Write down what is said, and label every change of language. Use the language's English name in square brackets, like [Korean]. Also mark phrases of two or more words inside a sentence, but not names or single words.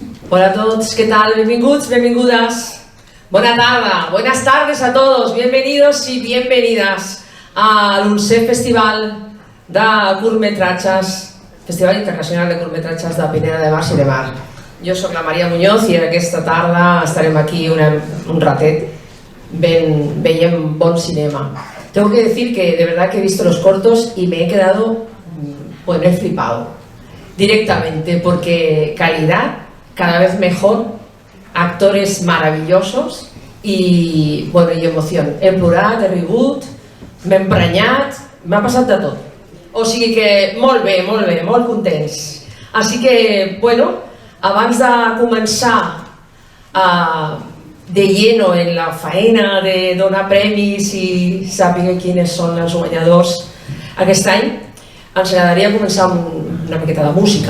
[Spanish] Hola a todos, ¿qué tal? [Catalan] Benvinguts, benvingudes. [Spanish] Buena tarda, buenas tardes a todos. Bienvenidos y bienvenidas al 11è Festival de Curtmetratges, Festival Internacional de Curtmetratges de Pineda de Mar i de Mar. [Catalan] Jo soc la Maria Muñoz i aquesta tarda estarem aquí un ratet veient bon cinema. [Spanish] Tengo que decir que de verdad que he visto los cortos y me he quedado, pues me he flipado directamente, porque calidad cada vez mejor, actores maravillosos y, bueno, y emoción. [Catalan] He plorat, he rigut, m'he emprenyat, m'ha passat de tot. O sigui que molt bé, molt contents. Així que, bueno, abans de començar [Spanish] de lleno [Catalan] en la faena de donar premis i saber quins són els guanyadors aquest any, ens agradaria començar amb una miqueta de música.